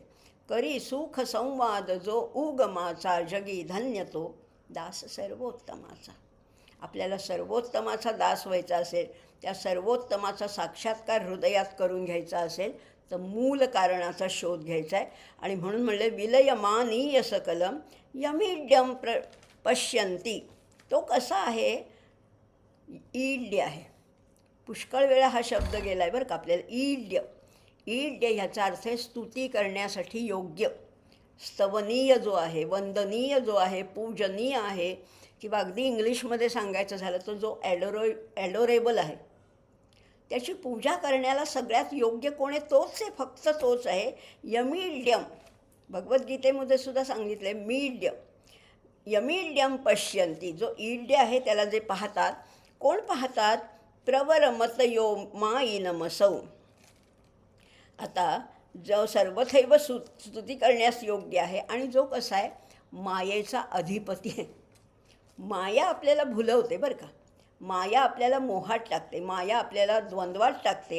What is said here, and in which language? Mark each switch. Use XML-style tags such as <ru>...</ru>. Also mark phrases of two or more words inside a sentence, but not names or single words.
<mr>करी सुख संवाद जो उगमाचा, जगी धन्य तो दास सर्वोत्तमाचा. आपल्याला सर्वोत्तमाचा दास व्हायचा असेल, त्या सर्वोत्तमाचा साक्षात्कार हृदयात करून घ्यायचा असेल तर मूल कारणाचा शोध घ्यायचा आहे. आणि म्हणून म्हणले</mr> <sa>विलयमानीय सकलम यमीड्यम पश्यन्ति.</sa> <mr>तो कसा आहे? ईड्य आहे. पुष्कळ वेळा हा शब्द गेला आहे बरं का आपल्याला. ईड्य, ईड्य ह्याचा अर्थ आहे स्तुती करण्यासाठी योग्य, स्तवनीय जो आहे, वंदनीय जो आहे, पूजनीय आहे, किंवा अगदी इंग्लिशमध्ये सांगायचं झालं तर जो ॲडोरेबल आहे, त्याची पूजा करण्याला सगळ्यात योग्य कोण आहे? तोच आहे, फक्त तोच आहे. यमीड्यम, भगवद्गीतेमध्ये सुद्धा सांगितलं आहे मीड्य.</mr> <sa>यमीड्यम पश्यन्ति,</sa> <mr>जो ईड्य आहे त्याला जे पाहतात, कोण पाहतात?</mr> <sa>प्रवरमतयो मायि नमसौ.</sa> <mr>आता जो सर्वथैव स्तुती करण्यास योग्य आहे आणि जो कसा आहे मायेचा अधिपती आहे. माया आपल्याला भुलवते बरं का, माया आपल्याला मोहात टाकते, माया आपल्याला द्वंद्वात टाकते.</mr>